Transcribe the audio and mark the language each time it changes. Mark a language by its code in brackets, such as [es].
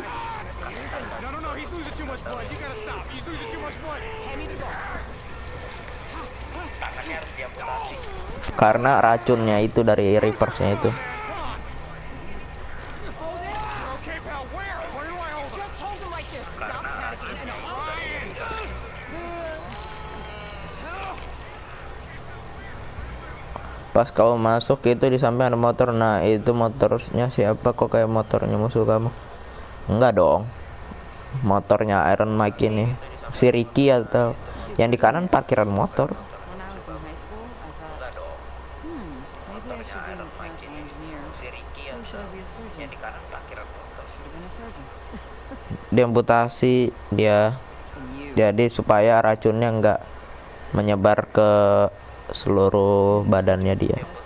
[en] No, he's losing too much blood. You gotta stop. He's losing too much blood. Hand me the ball. [id] Karena racunnya itu dari Reapersnya itu. [en] Okay, pal. Where do I hold him? Just hold him like this. Stop panicking. [id] Pas kamu masuk itu di samping ada motor. Nah, itu motornya siapa? Kok kayak motornya musuh kamu? Enggak dong. Motornya Iron Mike ini. Si Ricky atau yang di kanan parkiran motor. [en] When I was in high school, I thought, maybe I should be a mechanical engineer. Or should I be a surgeon? I should have been a surgeon. [id] Diamputasi dia. Jadi supaya racunnya enggak menyebar ke seluruh badannya dia.